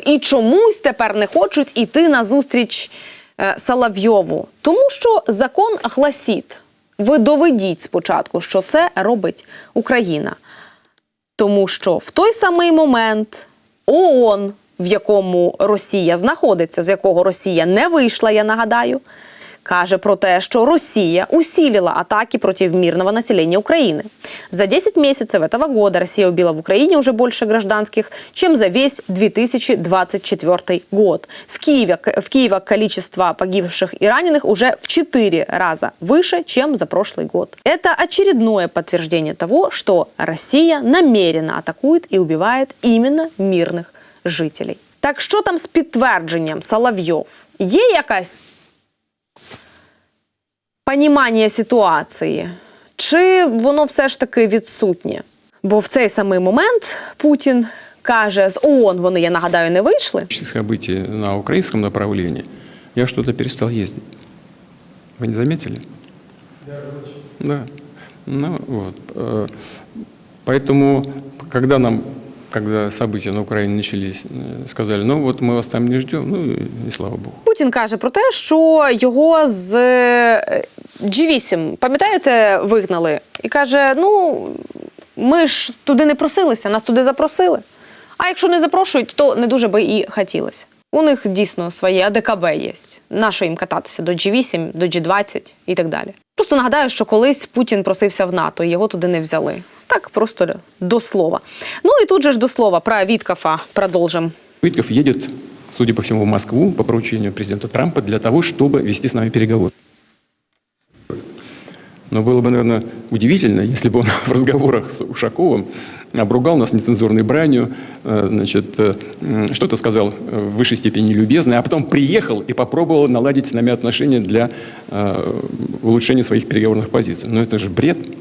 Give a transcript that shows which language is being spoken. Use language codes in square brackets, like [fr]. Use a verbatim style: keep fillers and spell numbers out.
[uk] І чомусь тепер не хочуть іти назустріч е, Соловйову, тому що закон гласить: ви доведіть спочатку, що це робить Україна. Тому що в той самий момент ООН, в якому Росія знаходиться, з якого Росія не вийшла, я нагадаю, каже про те, що Росія [ru] усилила атаки против мирного населения Украины. За десять месяцев этого года Россия убила в Украине уже больше гражданских, чем за весь две тысячи двадцать четвёртый год. В Киеве, в Киеве количество погибших и раненых уже в четыре раза выше, чем за прошлый год. Это очередное подтверждение того, что Россия намеренно атакует и убивает именно мирных жителей. Так что там с подтверждением, Соловьев? [uk] Є якась понімання ситуації? Чи воно все ж таки відсутнє? Бо в цей самий момент Путін каже, з ООН вони, я нагадаю, не вийшли. [ru] События на украинском направлении, я что-то перестал ездить. Вы не заметили? Да. Ну, вот. Поэтому, когда нам, когда события на Украине начались, сказали, ну вот мы вас там не ждем, ну и слава Богу. [uk] Путін каже про те, що його з джі вісім, пам'ятаєте, вигнали? І каже, ну, ми ж туди не просилися, нас туди запросили. А якщо не запрошують, то не дуже би і хотілося. У них дійсно своє а де ка бе є. Нащо їм кататися до джі вісім, до джі двадцять і так далі. Просто нагадаю, що колись Путін просився в НАТО, і його туди не взяли. Так, просто до слова. Ну і тут же ж до слова про Віткафа продовжимо. Віткаф їде, [ru] судя по всему, в Москву по поручению президента Трампа для того, чтобы вести с нами переговоры. Но было бы, наверное, удивительно, если бы он в разговорах с Ушаковым обругал нас нецензурной бранью, значит, что-то сказал в высшей степени любезное, а потом приехал и попробовал наладить с нами отношения для улучшения своих переговорных позиций. Но это же бред.